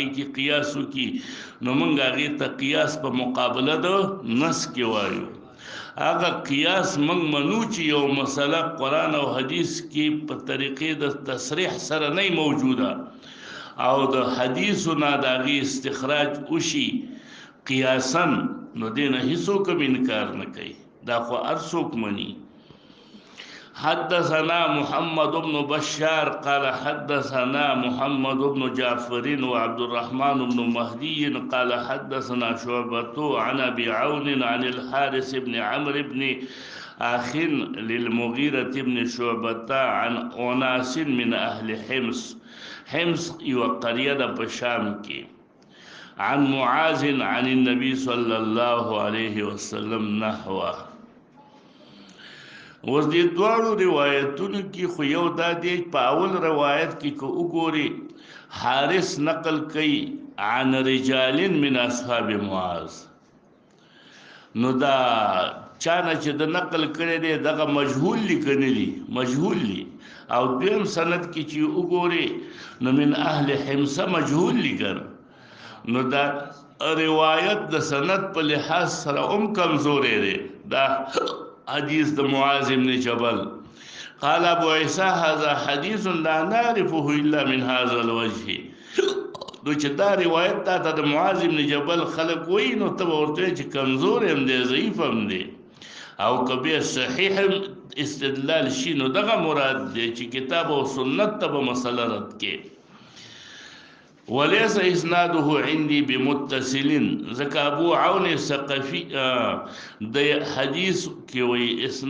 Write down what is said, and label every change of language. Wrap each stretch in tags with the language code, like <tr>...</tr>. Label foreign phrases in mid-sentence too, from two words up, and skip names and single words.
<ps>کې قیاس وکي نو موږ هغه ته قیاس په مقابله د نص کې وایو هغه قیاس موږ منو چې یو مسله قرآن او حدیث کې په طریقې د تصریح سره نه موجوده او د حدیثو نه د هغې استخراج وشي قیاسا نو دې نه هیڅوک انکار نه کوي دا خو هر څوک مني</ps> <ar>حدثنا محمد بن بشار قال حدثنا محمد بن جعفر وعبد الرحمن بن مهدي قال حدثنا شعبة عن ابي عون عن الحارث بن عمرو بن اخ للمغيرة بن شعبة عن اناس من اهل حمص</ar> <ps>یو قريه د شام کې</ps> <ar>عن معاذ عن النبي صلى الله عليه وسلم نحوه</ar> <ps>اوس دې دواړو روایتونو کې خو یو دا دی په اول روایت کې کو وګوري حارث نقل کوي</ps> <ar>عن رجال من اصحاب معاذ</ar> <ps>نو دا چانه چې د نقل کړي دی دغه مجهول لیکني دي مجهول دي او دویم سند کې چې وګوري نو</ps> <ar>من اهل حمص</ar> <ps>مجهول لیکن نو دا روایت د سند په لحاظ سره کمزورې دی دا حدیث د معاذ بن جبل</ps> <ar>قال ابو عيسى هذا حديث لا نعرفه الا من هذا الوجه</ar> <ps>دو چې دا روایت ته د معاذ بن جبل خلق وای نو ته ورته چې کمزور هم دی ضعیف هم دی او کبه صحیح استدلال شي نو دغه مراد دی چې کتاب او سنت ته به مسله رد کې</ps> <ar>وليس اسناده عندي بمتصل</ar> <ps>ځکه ابو عون ثقفي د حدیث کې وی</ps>